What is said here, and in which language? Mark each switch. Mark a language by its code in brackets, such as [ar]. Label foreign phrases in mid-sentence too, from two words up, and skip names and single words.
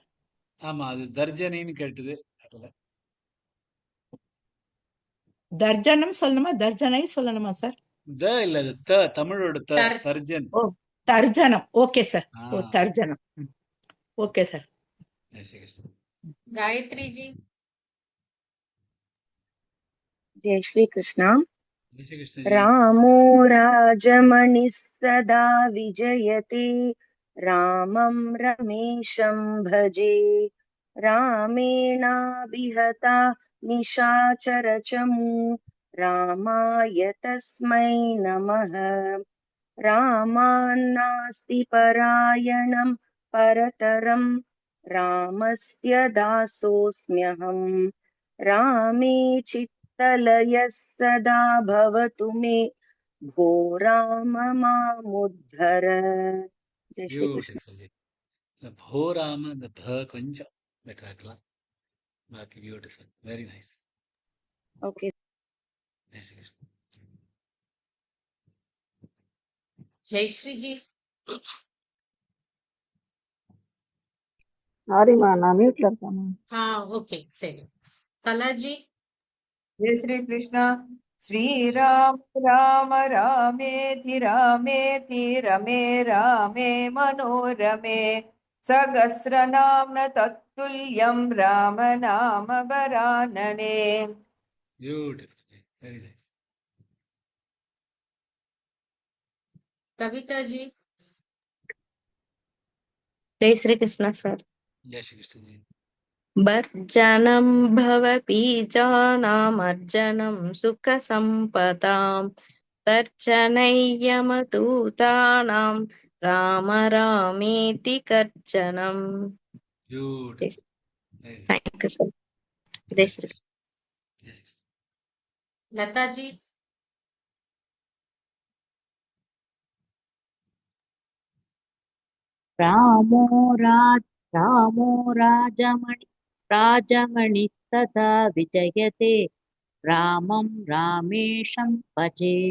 [ta] ஆமா, அது தர்ஜனைன்னு கேட்டது. தர்ஜனம் சொல்லணுமா தர்ஜனை சொல்லணுமா சார்? த இல்ல, த தமிழோட த. தர்ஜன். ஓ தர்ஜனம். [en] okay sir. [ta] ஓ தர்ஜனம். [en] okay sir. [hi] जय श्री कृष्ण. गायत्री जी. जय श्री कृष्ण। जय श्री कृष्ण जी. [sa] रामो राजमणिः सदा विजयते रामं रमेशं भजे रामेणाभिहता निशाचरचमु रामाय तस्मै नमः रामान्नास्ति परायणं परतरं रामस्य दासोऽस्म्यहं रामे चित्तलयः सदा भवतु मे भो राम मामुद्धर। [hi] जय श्री कृष्ण। [ta] பியூட்டிஃபுல். இந்த போ ராம, இந்த ப கொஞ்சம் பெட்டரா இருக்கலாம். [en] बाकी beautiful, very nice. Okay. [hi] जय श्री कृष्ण। जयश्री जी। [ta] சாரிம்மா நான் மியூட்ல இருக்கேம்மா. [hi] हाँ ओके सही। कला जी। जय श्री कृष्ण। [sa] श्रीराम राम रामेति रामेति रमे रामे मनोरमे सहस्रनाम तत्तुल्यं राम नाम वरानने। [en] beautiful, very nice. [hi] कविता जी। जय श्री कृष्ण सर। जय श्री कृष्ण जी। [sa] भर्जनं भवबीजानामर्जनं सुखसम्पदां तर्जनैयमदूतानां राम रामेति गर्जनम्। [en] beautiful, very nice. thank you sir. जय [hi] जय श्री श्री कृष्ण। जय श्री कृष्ण। लता जी। [sa] रामो राजमणिस्तथा विजयते रामं रामेशं भजे।